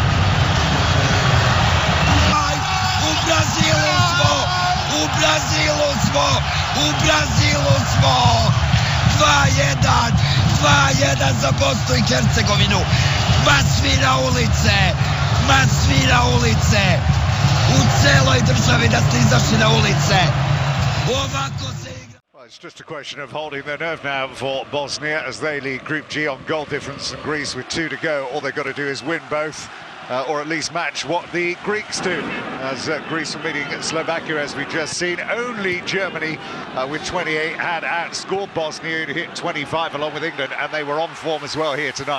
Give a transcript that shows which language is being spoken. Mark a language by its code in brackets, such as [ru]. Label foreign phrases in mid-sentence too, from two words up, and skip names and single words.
[sr] U Brazilu smo, u Brazilu smo, u Brazilu smo. 2:1, 2:1 za Bosnu i Hercegovinu. Ma svi na ulice, ma svi na ulice. U celoj državi da ste izašli na ulice. Ovako se igra. [en] Well, it's just a question of holding their nerve now for Bosnia as they lead Group G on goal difference and Greece with 2 to go. All they've got to do is win both. Or at least match what the Greeks do, as Greece were meeting Slovakia, as we've just seen. Only Germany, with 28, had outscored Bosnia, who hit 25 along with England, and they were on form as well here tonight.